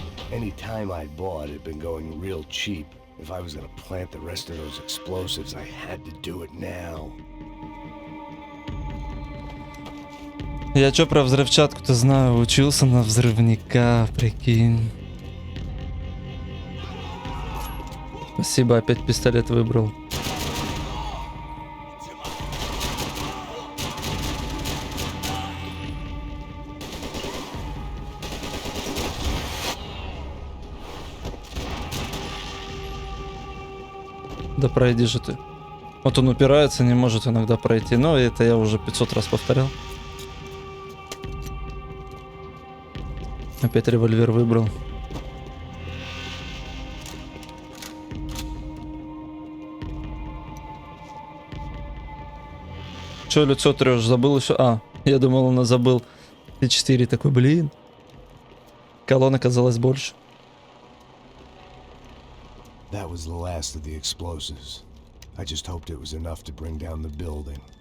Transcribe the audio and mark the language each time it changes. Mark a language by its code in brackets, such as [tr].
[en] Any time I bought had been going real cheap. If I was gonna plant the rest of those explosives, I had to do it now. [ru] Я чё про взрывчатку-то знаю? Учился на взрывника, прикинь. Спасибо, опять пистолет выбрал. Да пройди же ты. Вот он упирается, не может иногда пройти. Но это я уже 500 раз повторял. Опять револьвер выбрал. Че лицо трешь? Забыл еще? А, я думал, он забыл. Т4 такой, блин. Колонн оказалось больше. [en] That was the last of the explosives. I just hoped it was enough to bring down the building.